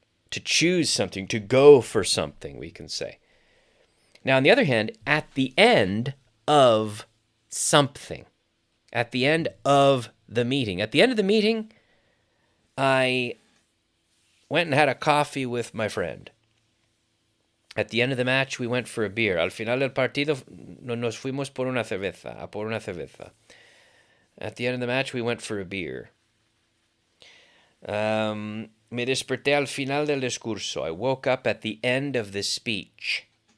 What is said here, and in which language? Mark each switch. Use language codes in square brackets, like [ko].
[en] To choose something, to go for something, we can say. Now, on the other hand, at the end of something, at the end of the meeting. At the end of the meeting, I went and had a coffee with my friend. At the end of the match, we went for a beer. [es] Al final del partido, nos fuimos por una cerveza. [en] At the end of the match, we went for a beer. [es] Me desperté al final del discurso. [en] I woke up at the end of the speech.